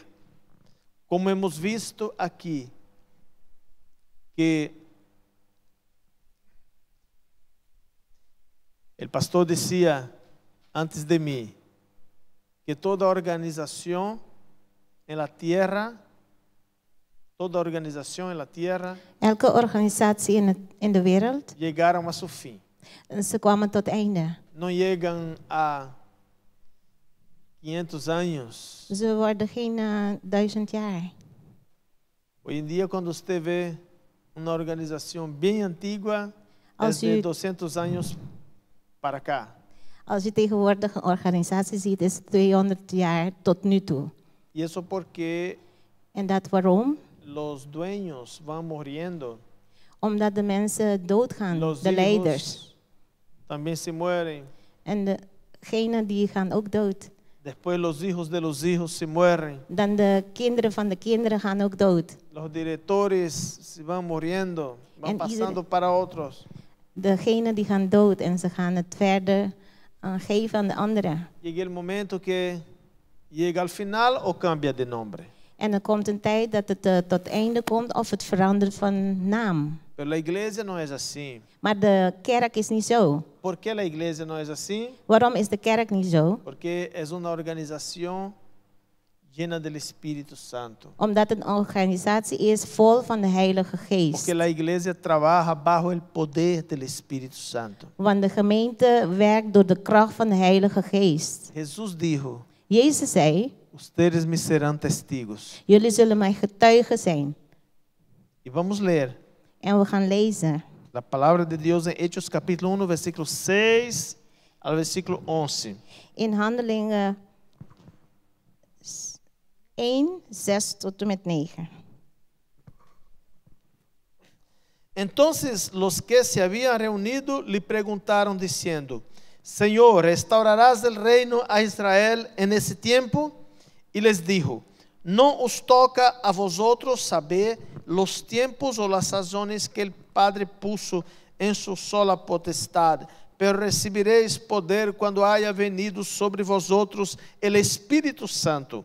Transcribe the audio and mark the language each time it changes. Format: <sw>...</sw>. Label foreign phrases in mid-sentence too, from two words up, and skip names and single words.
<es>Como hemos visto aquí, que el pastor decía antes de mí, que toda organización en la tierra,</es> <nl>elke organisatie in de wereld,</nl> <es>llegaron a su fin.</es> <nl>Ze kwamen tot einde.</nl> <es>No llegan a 500 años.</es> <nl>Ze worden geen 1000 jaar.</nl> <es>Hoy en día cuando usted ve una organización bien antigua,</es> <nl>Als</nl> <es>desde u- 200 años para acá.</es> <nl>Als je tegenwoordig een organisatie ziet, is het 200 jaar tot nu toe.</nl> <es>Y eso porque</es> <nl>En dat waarom?</nl> <es>los dueños van muriendo.</es> <nl>Omdat de mensen doodgaan,</nl> <es>Los</es> <nl>de leiders.</nl> <es>hijos también se mueren.</es> <nl>En degenen die gaan ook dood.</nl> <es>Después los hijos de los hijos se mueren.</es> <nl>Dan de kinderen van de kinderen gaan ook dood.</nl> <es>Los directores se van muriendo, van</es> <nl>En</nl> <es>pasando para otros.</es> <nl>Degenen die gaan dood en ze gaan het verder geven aan de anderen.</nl> <es>Llega el momento que llega al final o cambia de nombre.</es> <nl>En er komt een tijd dat het tot einde komt of het verandert van naam.</nl> <es>Pero la iglesia no es así.</es> <nl>Maar de kerk is niet zo.</nl> <es>¿Por qué la iglesia no es así?</es> <nl>Waarom is de kerk niet zo?</nl> <es>Porque es una organización llena del Espíritu Santo.</es> <nl>Omdat het een organisatie is vol van de Heilige Geest.</nl> <es>Porque la iglesia trabaja bajo el poder del Espíritu Santo.</es> <nl>Want de gemeente werkt door de kracht van de Heilige Geest.</nl> <es>Jesús dijo,</es> <nl>Jezus zei,</nl> <es>ustedes me serán testigos.</es> <nl>jullie zullen mijn getuigen zijn.</nl> <es>Y vamos a leer</es> <nl>En we gaan lezen.</nl> <es>la palabra de Dios en Hechos capítulo 1, versículo 6 al versículo 11.</es> <nl>In Handelingen 1, 6 tot en met 9.</nl> <es>Entonces los que se habían reunido le preguntaron diciendo, Señor, ¿restaurarás el reino a Israel en ese tiempo? Y les dijo, no os toca a vosotros saber los tiempos o las sazones que el Padre puso en su sola potestad, pero recibiréis poder cuando haya venido sobre vosotros el Espíritu Santo.</es>